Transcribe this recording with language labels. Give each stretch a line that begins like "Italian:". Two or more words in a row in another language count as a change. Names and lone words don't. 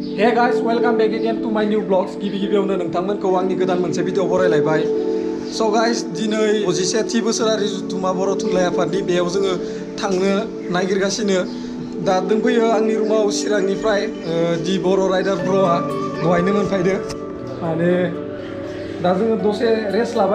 English: Hey guys, welcome back again to my new vlogs.
Bodo: गिबियावनो नोंथांमोनखौ आंनि गोदान मोनसे भिडिअ बरायलायबाय.
English: So guys,
Bodo: दिनै 21थि बोसोरारि जुथुमा बर' थुनलाइ आफादनि बेयाव जोङो थांनो नागिरगासिनो. दा दंफैयो आंनि रुमाव चिरांनिफ्राय दि बर' राइडार ब्र'आ दहायनो मोनफैदो. माने दा जोङो दसे रेस्ट लाबाय.